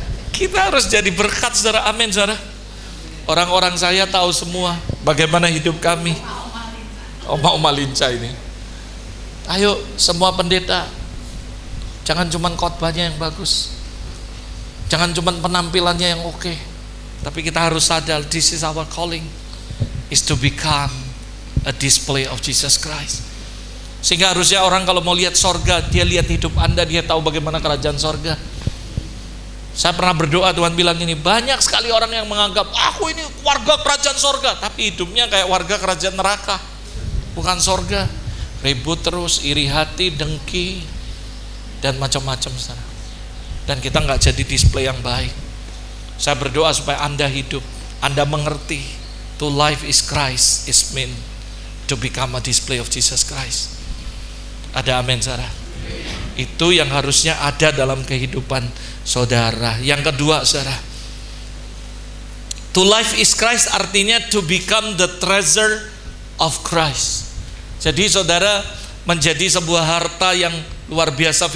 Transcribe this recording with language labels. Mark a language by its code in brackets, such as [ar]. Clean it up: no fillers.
[id] Kita harus jadi berkat, saudara. Amin, saudara. Orang-orang saya tahu semua bagaimana hidup kami. Oma lincah ini. Ayo semua pendeta, jangan cuma khotbahnya yang bagus, jangan cuma penampilannya yang oke. Tapi kita harus sadar, [en] this is our calling, is to become a display of Jesus Christ. [id] Sehingga harusnya orang kalau mau lihat sorga, dia lihat hidup Anda, dia tahu bagaimana kerajaan sorga. Saya pernah berdoa, Tuhan bilang ini, banyak sekali orang yang menganggap aku ini warga kerajaan sorga, tapi hidupnya kayak warga kerajaan neraka, bukan sorga. Ribut terus, iri hati, dengki, dan macam-macam. Dan kita nggak jadi display yang baik. Saya berdoa supaya Anda hidup, Anda mengerti, [en] to life is Christ, is meant to become a display of Jesus Christ. [id] Ada amin, saudara? Itu yang harusnya ada dalam kehidupan saudara. Yang kedua, saudara, [en] to life is Christ [id] artinya [en] to become the treasure of Christ. [id] Jadi saudara menjadi sebuah harta yang luar biasa.